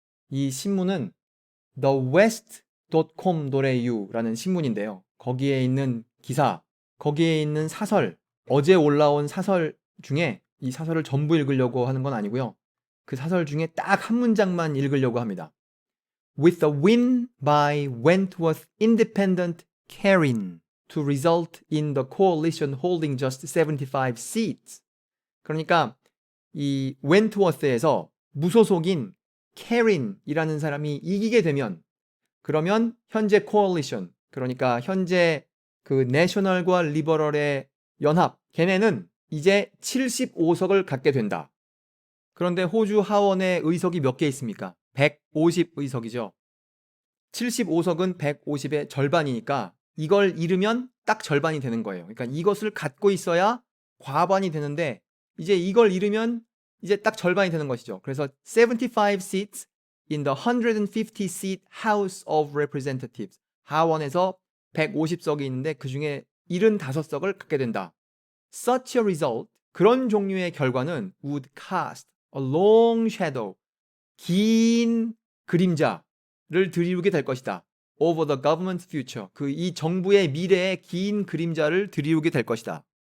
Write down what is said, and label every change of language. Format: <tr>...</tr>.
<ko>이 신문은 thewest.com.au라는 신문인데요. 거기에 있는 기사, 거기에 있는 사설, 어제 올라온 사설 중에, 이 사설을 전부 읽으려고 하는 건 아니고요. 그 사설 중에 딱 한 문장만 읽으려고 합니다.</ko> <en>With a win by Wentworth Independent Karin to result in the coalition holding just 75 seats.</en> <ko>그러니까 이 웬트워스에서 무소속인 캐린이라는 사람이 이기게 되면, 그러면 현재 코얼리션, 그러니까 현재 그 내셔널과 리버럴의 연합, 걔네는 이제 75석을 갖게 된다. 그런데 호주 하원의 의석이 몇 개 있습니까? 150의석이죠. 75석은 150의 절반이니까 이걸 잃으면 딱 절반이 되는 거예요. 그러니까 이것을 갖고 있어야 과반이 되는데 이제 이걸 잃으면 이제 딱 절반이 되는 것이죠. 그래서</ko> <en>75 seats in the 150 seat House of Representatives.</en> <ko>하원에서 150석이 있는데 그 중에 75석을 갖게 된다.</ko> <en>Such a result,</en> <ko>그런 종류의 결과는</ko> <en>would cast a long shadow,</en> <ko>긴 그림자를 드리우게 될 것이다.</ko> <en>Over the government's future,</en> <ko>그 이 정부의 미래의 긴 그림자를 드리우게 될 것이다.</ko>